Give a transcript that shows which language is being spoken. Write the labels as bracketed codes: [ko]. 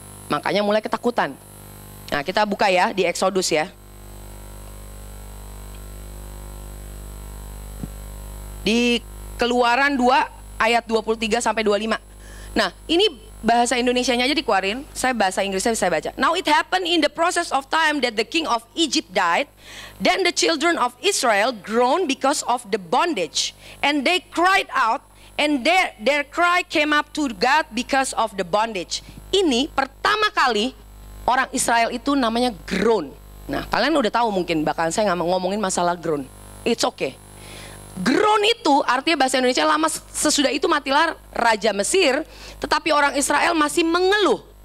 [id] Makanya mulai ketakutan. Nah kita buka ya di Exodus ya. Di Keluaran 2 ayat 23 sampai 25. Nah, ini bahasa Indonesianya aja dikeluarin, saya bahasa Inggrisnya bisa baca. [en] Now it happened in the process of time that the king of Egypt died, then the children of Israel groaned because of the bondage, and they cried out, and their cry came up to God because of the bondage. [id] Ini pertama kali orang Israel itu namanya groan. Nah, kalian udah tahu mungkin, bahkan saya nggak ngomongin masalah groan. [en] It's okay. [id] Groan itu artinya bahasa Indonesia lama sesudah itu matilah Raja Mesir, tetapi orang Israel masih mengeluh.